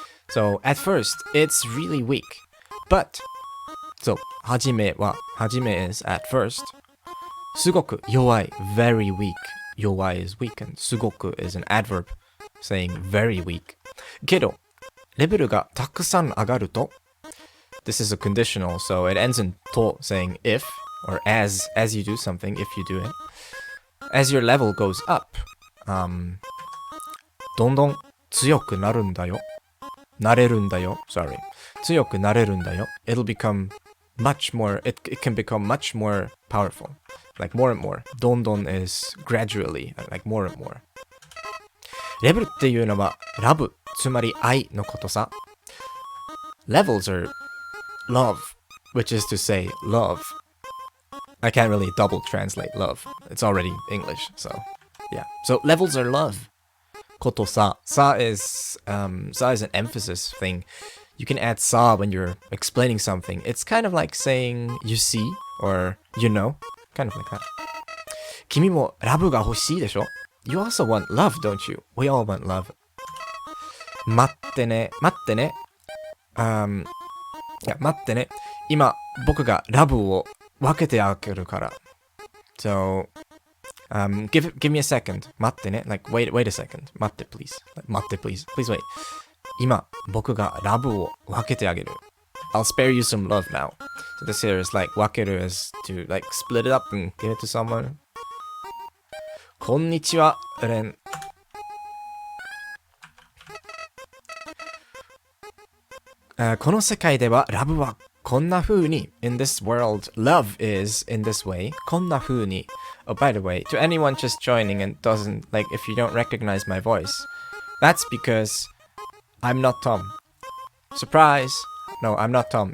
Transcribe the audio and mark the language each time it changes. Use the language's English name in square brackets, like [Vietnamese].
[English] So, at first, it's really weak. But, so, はじめ is at first. [Japanese] すごく弱い [English] very weak. 弱い is weak, and すごく is an adverb saying very weak. [Japanese] けど、レベルがたくさん上がると、 [English] this is a conditional, so it ends in と saying if, or as you do something, if you do it. As your level goes up, [Japanese] どんどん強くなるんだよ。なれるんだよ。 [English] Sorry. [Japanese] 強くなれるんだよ。 [English] It'll become much more, it can become much more powerful. Like more and more. どんどん is gradually, like more and more. [Japanese] レベルっていうのは、ラブ、つまり愛のことさ。 [English] Levels are love, which is to say love. I can't really double translate love. It's already English, so yeah. So levels are love. ことさ.Sa is an emphasis thing. You can add sa when you're explaining something. It's kind of like saying you see or you know. Kind of like that. [Japanese] 君もラブが欲しいでしょ? [English] You also want love, don't you? We all want love. [Japanese] 待ってね。いや、待ってね。今、僕がラブを分けてあげるから。 [English] So, give me a second. [Japanese] 待ってね。 [English] Like, wait a second. 待って、please. 待って、please. Please wait. [Japanese] 今、僕がラブを分けてあげる。 [English] I'll spare you some love now. So this here is like, 分ける is to like split it up and give it to someone. [Japanese] こんにちは、レン。この世界ではラブはこんな風に [English] in this world love is in this way こんな風に Oh, by the way, to anyone just joining and doesn't like if you don't recognize my voice, that's because I'm not Tom. Surprise! No, I'm not Tom.